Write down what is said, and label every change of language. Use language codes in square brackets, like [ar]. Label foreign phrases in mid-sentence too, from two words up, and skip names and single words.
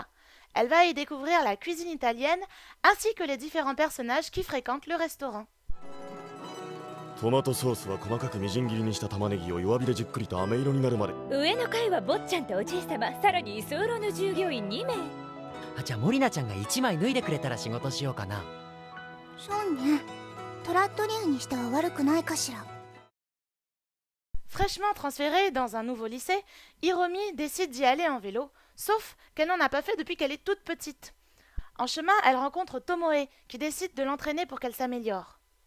[fr] Elle va y découvrir la cuisine italienne ainsi que les différents personnages qui fréquentent le restaurant. [ja] トマトソースは細かくみじん切りにした玉ねぎを弱火でじっくりと飴色になるまで。上の階は坊ちゃんとおじい様、さらに居候の従業員2名。じゃあモリナちゃんが1枚脱いでくれたら仕事しようかな。そうね。トラットリアにしては悪くないかしら。 [fr] Fraîchement transférée dans un nouveau lycée, Hiromi décide d'y aller en vélo, sauf qu'elle n'en a pas fait depuis qu'elle est toute petite. En chemin, elle rencontre Tomoe, qui décide de l'entraîner pour qu'elle s'améliore.